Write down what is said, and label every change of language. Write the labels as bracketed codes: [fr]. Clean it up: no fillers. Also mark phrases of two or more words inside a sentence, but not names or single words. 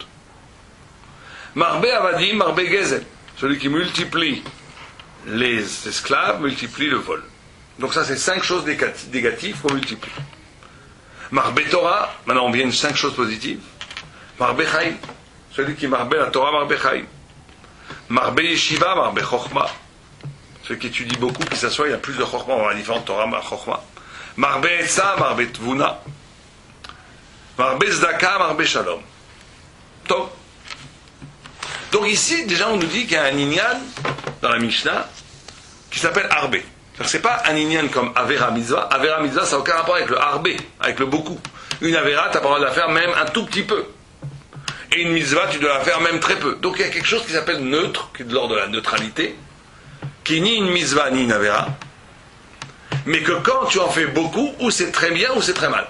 [he] מרבה עבדים, מרבה גזל, [fr] celui qui multiplie les esclaves, multiplie le vol. Donc ça, c'est 5 choses négatives qu'on multiplie. [he] מרבה תורה, [fr] maintenant on vient de 5 choses positives. [he] מרבה חיים, [fr] celui qui marbe la Torah, [he] מרבה חיים. מרבה ישיבה, מרבה חכמה, [fr] celui qui étudie beaucoup, qui s'assoit, il y a plus de Chochma, on va différentes Torah, Chochma. [he] מרבה עצה, מרבה תבונה. מרבה צדקה, מרבה שלום. [fr] Donc ici, déjà, on nous dit qu'il y a un inyan dans la Mishnah qui s'appelle Arbe. C'est pas un inyan comme [he] עבירה מצוה. עבירה מצוה, [fr] ça n'a aucun rapport avec le Arbe, avec le beaucoup. Une Avera, tu as pas le droit de la faire même un tout petit peu. Et une Mitzvah, tu dois la faire même très peu. Donc il y a quelque chose qui s'appelle neutre, qui est de l'ordre de la neutralité, qui est ni une Mitzvah ni une Avera, mais que quand tu en fais beaucoup, ou c'est très bien ou c'est très mal.